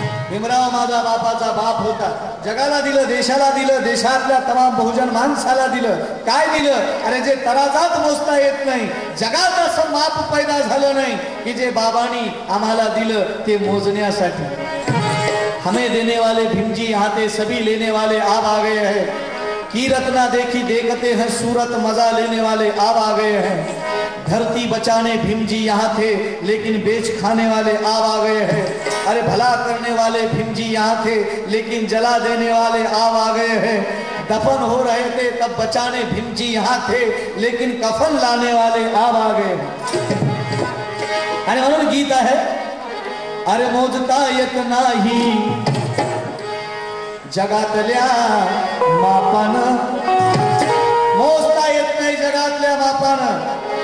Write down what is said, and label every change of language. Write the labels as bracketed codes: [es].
[mr] भीमराव माझा बापाचा बाप होता। जगाला दिलं, देशाला दिलं, देशातल्या तमाम बहुजन माणसाला दिलं। काय दिलं? अरे जे तराजात मोजता येत नाही, जगात असं माप पैदा झालं नाही की जे बाबांनी आम्हाला दिलं ते मोजण्यासाठी। [hi] हमें देने वाले भीम जी यहाँ थे, सभी लेने वाले आप आ गए हैं। कीरत ना देखी देखते हैं, सूरत मजा लेने वाले आप आ गए हैं। धरती बचाने भीम जी यहाँ थे, लेकिन बेच खाने वाले आप आ गए हैं। अरे भला करने वाले भीम जी यहाँ थे, लेकिन जला देने वाले आप आ गए हैं। दफन हो रहे थे तब बचाने भीम जी यहाँ थे, लेकिन कफन लाने वाले आप आ गए हैं। [mr] आणि म्हणून गीत आहे, अरे मोजता येत नाही जगातल्या मापानं, मोजता येत नाही जगातल्या मापानं।